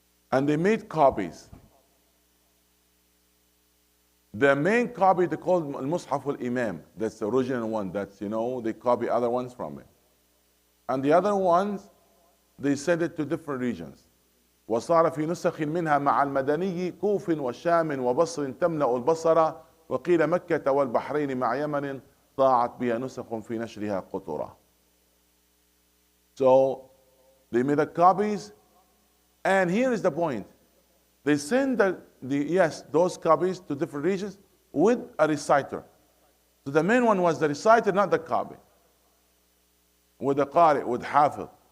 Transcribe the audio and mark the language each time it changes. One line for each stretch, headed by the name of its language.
English: And they made copies. The main copy they called Al-Mushaf al-Imam. That's the original one. That's, they copy other ones from it. And the other ones, they send it to different regions.
Arabic: وصار في نسخ منها مع المدني كوف وشام وبصر تملأ البصر وقيل مكة والبحرين مع يمن ضاعت بها نسخ في نشرها قطرة.
English: So they made the copies, and here is the point. They send those copies to different regions with a reciter. So the main one was the reciter, not the copy. With the qari, with hafiz.